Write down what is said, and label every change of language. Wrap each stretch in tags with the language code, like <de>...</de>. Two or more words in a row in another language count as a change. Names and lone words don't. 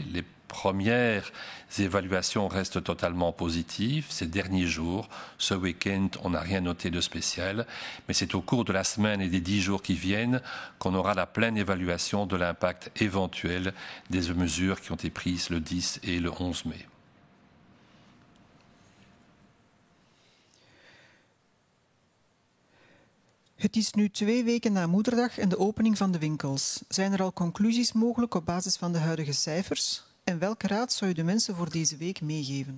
<fr>Les premières évaluations restent totalement positives. Ces derniers jours, ce week-end, on n'a rien noté de spécial. Mais c'est au cours de la semaine et des 10 jours qui viennent qu'on aura la pleine évaluation de l'impact éventuel des mesures qui ont été prises le 10 et le 11 mai.</fr> <nl>Het is nu 2 weken na Moederdag en de opening van de winkels. Zijn er al conclusies mogelijk op basis van de huidige cijfers? En welke raad zou u de mensen voor deze week meegeven?</nl>